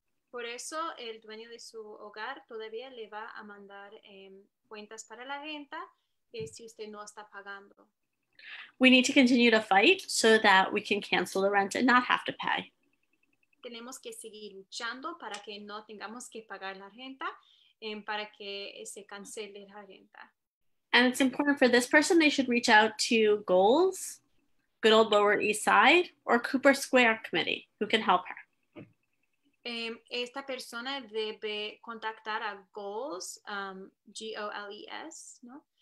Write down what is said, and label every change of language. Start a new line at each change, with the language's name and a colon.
Spanish: Por eso el dueño de su hogar todavía le va a mandar cuentas para la renta si usted no está pagando.
English: We need to continue to fight so that we can cancel the rent and not have to pay.
Spanish: Tenemos que seguir luchando para que no tengamos que pagar la renta, para que se cancele la renta.
English: And it's important for this person, they should reach out to Goals, good old Lower East Side, or Cooper Square Committee, who can help her.
Spanish: Esta persona debe contactar a Goals, Goles, ¿no?